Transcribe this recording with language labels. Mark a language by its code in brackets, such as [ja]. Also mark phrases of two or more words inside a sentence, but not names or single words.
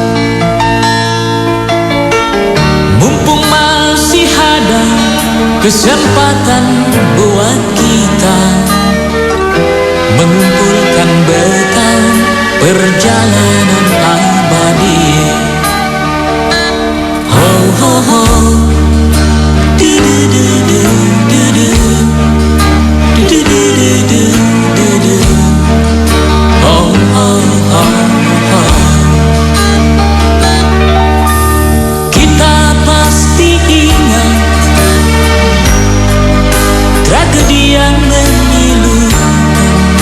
[id] mumpung masih ada kesempatan buat kita mengumpulkan bekal perjalanan abadi. Ho ho ho, du du du du du du, du du du du du. Kita pasti ingat tragedi yang memilukan.